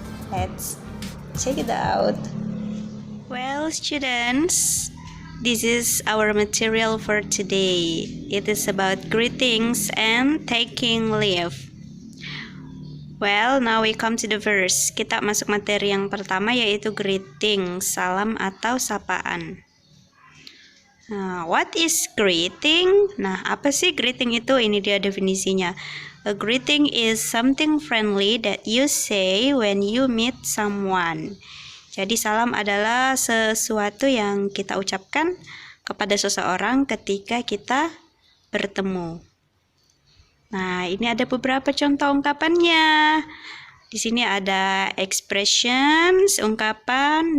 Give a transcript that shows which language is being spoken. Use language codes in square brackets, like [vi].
[en] Let's check it out. Well, students, this is our material for today. It is about greetings and taking leave. Well, now we come to the verse. [id] Kita masuk materi yang pertama yaitu greeting, salam atau sapaan. Nah, [en] what is greeting? [id] Nah, apa sih greeting itu? Ini dia definisinya. [en] A greeting is something friendly that you say when you meet someone. [id] Jadi salam adalah sesuatu yang kita ucapkan kepada seseorang ketika kita bertemu. Nah, ini ada beberapa contoh ungkapannya. Di sini ada expressions, ungkapan.